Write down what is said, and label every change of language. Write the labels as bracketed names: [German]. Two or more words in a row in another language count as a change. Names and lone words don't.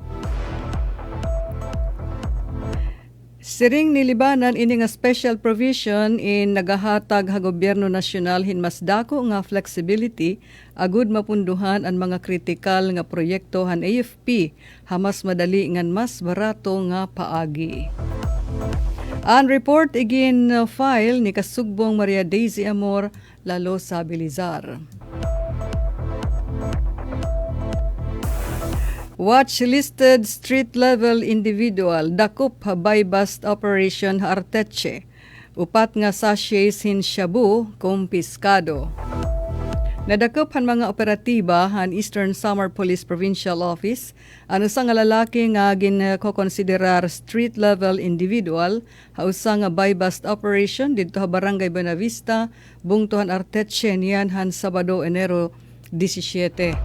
[Waray] Siring ni Libanan ini nga [English] special provision [Waray] in nagahatag ha gobyerno nasyonal hin mas dako nga flexibility agud mapunduhan ang mga kritikal nga proyekto han AFP ha mas madali ngan mas barato nga paagi. Ang report igin file ni Kasugbong Maria Daisy Amor lalo sa Bilizar. [English] Watch-listed street-level individual [Waray] dakop ha [English] buy-bust operation [Waray] ha Arteche. Upat nga sachets hin shabu kumpiskado. Nadakop han mga operatiba han Eastern Samar Police Provincial Office ano sa nga lalaki nga ginkokonsiderar [English] street-level individual [Waray] ha usa nga [English] buy-bust operation [Waray] didto ha Barangay Buenavista, bungtuhan Arteche niyan han Sabado, Enero 17.